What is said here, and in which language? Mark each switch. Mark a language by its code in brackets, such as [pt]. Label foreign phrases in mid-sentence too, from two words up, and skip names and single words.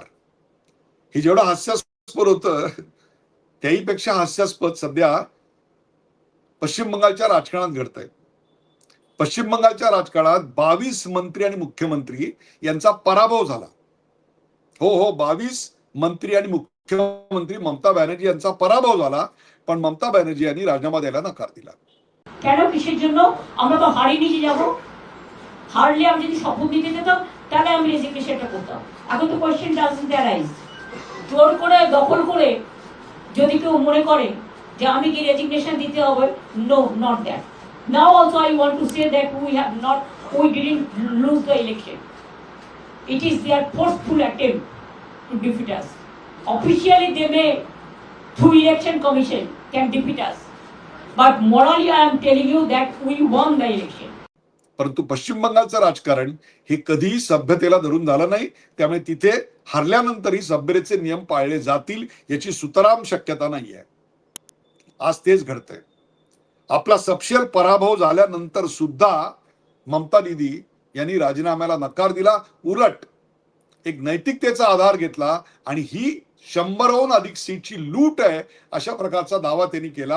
[mr] हे जेवढं हास्यास्पद होतं त्याहीपेक्षा हास्यास्पद सध्या पश्चिम बंगालच्या राजकारणात घडतंय। पश्चिम बंगालच्या राजकारणात 22 मंत्री आणि मुख्यमंत्री यांचा पराभव झाला। हो, 22 मंत्री आणि मुख्यमंत्री ममता बॅनर्जी यांचा पराभव झाला, पण ममता बॅनर्जी यांनी राजीनामा द्यायला नकार दिला। [bn] কেন কিসের জন্য আমরা তো হারিয়ে নিয়ে যাব হারলে আমি যদি শপথ দিতে যেতাম তাহলে আমি রেজিগনেশনটা করতাম এখন তো [en] question doesn't arise [bn] জোর করে দখল করে যদি কেউ মনে করে যে আমি কি রেজিগনেশন দিতে হবে [en] no not that now also I want to say that we didn't lose the election. It is their forceful attempt to defeat us. Officially they may through election commission can defeat us, but morally I am telling you that we won the election. [mr] परंतु पश्चिम बंगालचं राजकारण हे कधीही सभ्यतेला धरून झालं नाही, त्यामुळे तिथे हरल्यानंतरही सभ्यतेचे नियम पाळले जातील याची सुतराम शक्यता नाही आहे। आज तेच घडतंय। आपला सपशेल पराभव झाल्यानंतर सुद्धा ममता दीदी यांनी राजीनाम्याला नकार दिला, उलट एक नैतिकतेचा आधार घेतला आणि ही 100हून अधिक सीटची लूट आहे अशा प्रकारचा दावा त्यांनी केला।